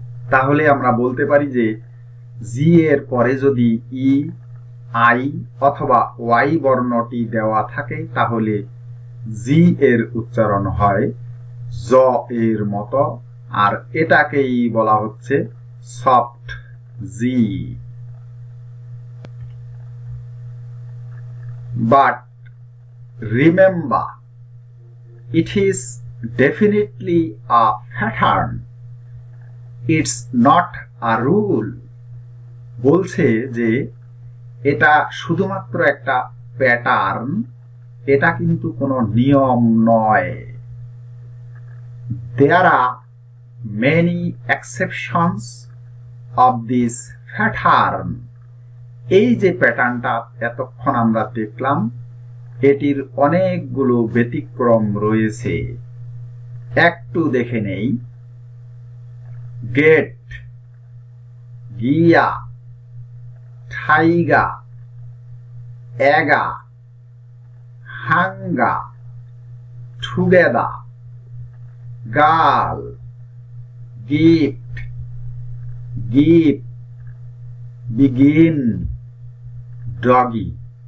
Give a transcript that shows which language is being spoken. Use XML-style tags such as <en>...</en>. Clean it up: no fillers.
<bn>তাহলে আমরা বলতে পারি যে জি এর পরে যদি ই, আই অথবা ওয়াই বর্ণটি দেওয়া থাকে তাহলে জি এর উচ্চারণ হয় জ এর মতো, আর এটাকেই বলা হচ্ছে soft G.</bn> <en>but remember, it is definitely a pattern. It's not a rule.</en> <bn>বলছে যে এটা শুধুমাত্র একটা প্যাটার্ন, এটা কিন্তু কোনো নিয়ম নয়।</bn> <en>There are many exceptions of this pattern.</en> <bn>এই যে প্যাটার্নটা এতক্ষণ আমরা দেখলাম, এটির অনেকগুলো ব্যতিক্রম রয়েছে। একটু দেখে নেই। গেট, গিয়া, টাইগা, এগা, হাঙ্গা, together, girl, gift, gift, begin, doggy.</bn>